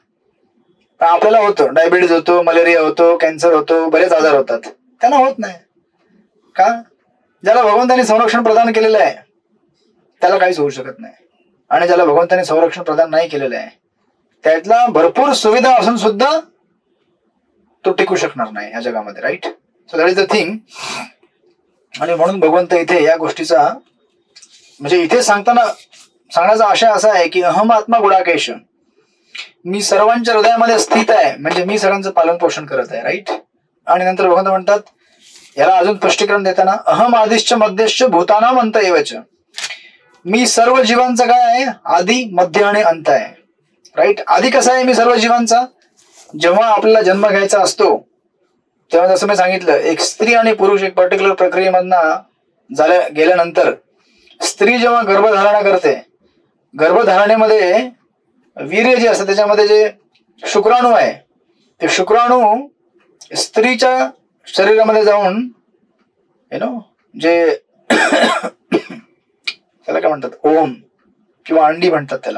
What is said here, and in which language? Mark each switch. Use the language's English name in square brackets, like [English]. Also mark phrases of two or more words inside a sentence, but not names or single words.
[Marathi] पण आपल्याला होतं, डायबिटीज होतो, मलेरिया होतो, कॅन्सर होतो, बरेच आजार होतात. त्यांना होत नाही का? ज्याला भगवंतानी संरक्षण प्रदान केलेलं आहे त्याला काहीच होऊ शकत नाही. आणि ज्याला भगवंतानी संरक्षण प्रदान नाही केलेलं आहे त्यातला भरपूर सुविधा असून सुद्धा तो टिकू शकणार नाही या जगामध्ये. राईट. [English] So that is the thing. [Marathi] आणि म्हणून भगवंत इथे या गोष्टीचा म्हणजे इथे सांगण्याचा आशय असा आहे की [Sanskrit] अहम आत्मा गुडाकेश, [Marathi] मी सर्वांच्या हृदयामध्ये स्थित आहे म्हणजे मी सगळ्यांचं पालन पोषण करत आहे. राईट. आणि नंतर भगवंत म्हणतात याला अजून स्पष्टीकरण देताना [Sanskrit] अहम आदिश्च मध्यश्च भूतानाम अंत एवच, [Marathi] मी सर्व जीवांचा काय आहे आधी मध्य आणि अंत आहे. राईट. आधी कसा आहे मी सर्व जीवांचा, जेव्हा आपल्याला जन्म घ्यायचा असतो तेव्हा जसं मी सांगितलं एक स्त्री आणि पुरुष एक पर्टिक्युलर प्रक्रियेमधनं गेल्यानंतर स्त्री जेव्हा गर्भधारणा करते, गर्भधारणेमध्ये वीर्य जे असतं त्याच्यामध्ये जे शुक्राणू आहे ते शुक्राणू स्त्रीच्या शरीरामध्ये जाऊन जे त्याला काय म्हणतात ओम किंवा अंडी म्हणतात त्याला.